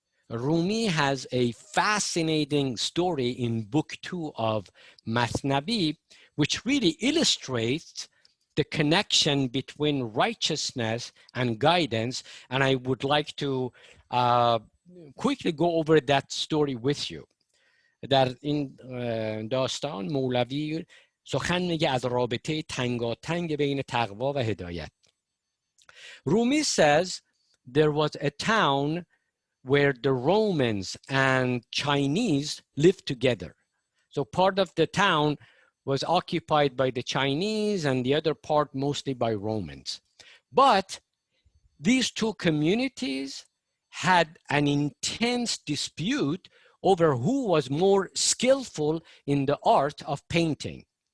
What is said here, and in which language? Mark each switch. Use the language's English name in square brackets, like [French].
[English] Rumi has a fascinating story in book 2 of Masnavi, which really illustrates the connection between righteousness and guidance. And I would like to quickly go over that story with you. [Persian] در این داستان مولوی سخن میگه از رابطه تنگاتنگ بین تقوا و هدایت. [English] Rumi says there was a town where the Romans and Chinese lived together. So part of the town was occupied by the Chinese and the other part mostly by Romans. But these two communities had an intense dispute over who was more skillful in the art of painting.